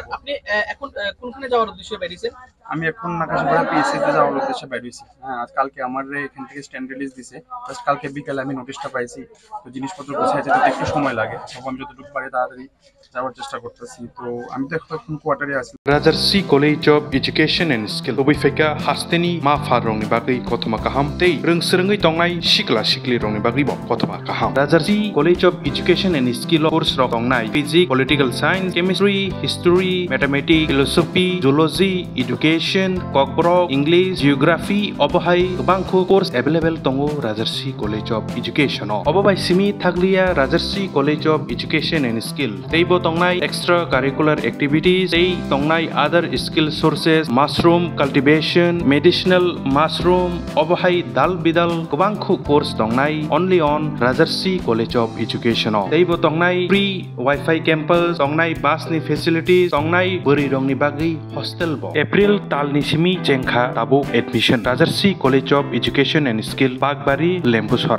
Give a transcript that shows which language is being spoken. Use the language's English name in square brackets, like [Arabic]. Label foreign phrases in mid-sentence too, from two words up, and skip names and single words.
[Bangla] স্যার আপনি এখন কোনখানে যাওয়ার উদ্দেশ্যে বেরিয়েছেন? আমি এখন নাকাশিপাড়া পিএসসি তে যাওয়ার উদ্দেশ্যে বেরিয়েছি। হ্যাঁ, আজ কালকে আমার এখান থেকে [English] stand release [Bangla] দিছে, জাস্ট কালকে বিকালে আমি নোটিশটা পাইছি। তো জিনিসপত্র গোছায় যেতে একটু সময় লাগে, তবে আমি যতটুকু পারি তাড়াতাড়ি যাওয়ার চেষ্টা করতেছি। তো আমি তো এখন কোয়ার্টারে আছি। [Kok Borok] Rajarsi College of Education and Skill Obifeka Hasteni Ma Farong ni bagui kotoma kaham tei reungsreungai tongnai sikla sikli rong ni bagui bo kotoma kaham. Rajarsi College of Education and Skill course rok tongnai [English] Physics, Political Science, Chemistry, History, Mathematics, Philosophy, Zoology, Education, [Kok Borok] Kokborok, English, Geography obohai gobangkho [English] course available [Kok Borok] tongo Rajarsi College of Education. Obobai simi thaglia Rajarsi College of Education and Skill teibo tongnai [English] extra curricular activities [Kok Borok] tei tongnai [English] other skill sources, mushroom cultivation, medicinal mushroom [Kok Borok] obohai dal bidal gobangkho course tongnai [English] only on [Kok Borok] Rajarsi College of Education. Teibo tongnai [English] free Wi-Fi campus, [Kok Borok] tongnai bus ni facilities, tongnai buri rong ni bagi hostel bo. April tal ni simi jengkha tabo admission Rajarsi College of Education and Skill Bagbari Lembusora.